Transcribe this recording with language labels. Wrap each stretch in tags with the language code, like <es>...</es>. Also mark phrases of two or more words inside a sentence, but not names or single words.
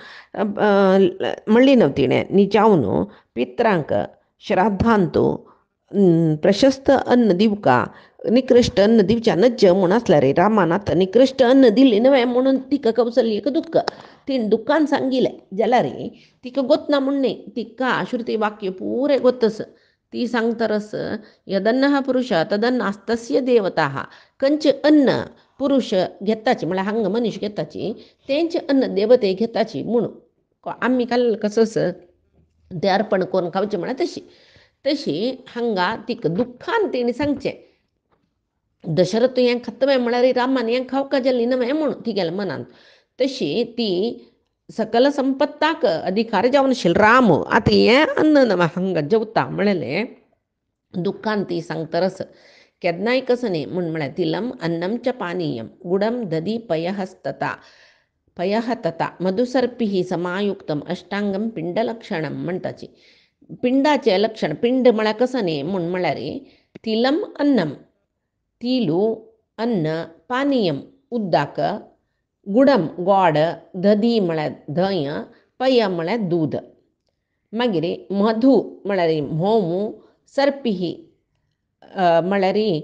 <kok>म्हणली नवतिणें न्हिजावन पित्रांक श्राद्धांत प्रशस्त अन्न दिवका निकृश्ट अन्न दिवच्या नज्ज म्हूण आसल्यार रे रामान आतां निकृश्ट अन्न दिल्लें न्हय म्हणून तिका कौसल्यक दुख्ख तिणें दुख्खान सांगिल्लें जाल्यार तिका गोतना म्हूण न्ही तिका श्रुती वाक्य पुरे गोतस ती सांगतरस</kok> <sa>यदन्नः पुरुषः तदन्नास्तस्य देवताः</sa> <kok>खंयचें अन्न पुरुश घेताची म्हळ्यार हांगा मनीस घेताची तेंचें अन्न देवते घेताची म्हणून आमी काल कसोस तें अर्पण करून खावचें म्हळ्यार तशी हांगा तिका दुख्खान तेणी सांगचें दशरथ हें खाता म्हळ्यार रामान हें खावका जाल्ली न्हय म्हणून तिगेल्या मनांत तशी ती सकल संपत्ताक अधिकार जावन आशिल्लो राम आतां हें अन्न हांगा जेवता म्हणलें दुख्खान ती सांगतरस केन्नाय कसं न्ही म्हळ्यार</kok> <sa>तिलम अन्नम च पानीयम गुडम दधी पयः तथा मधुसर्पिः समायुक्तम अष्टांगम पिंडलक्षणम</sa> <kok>म्हणटाची पिंडाचें लक्षण पिंड म्हळ्यार कसं न्ही म्हळ्यार</kok> <sa>तिलम अन्नम</sa> <kok>तिलू अन्न पानीयम उद्दाक गुडम गोड दधी म्हळ्यार धंय पय म्हळ्यार दूद मागीर मधु म्हळ्यार म्होंव सर्पिही म्हळ्यार</kok>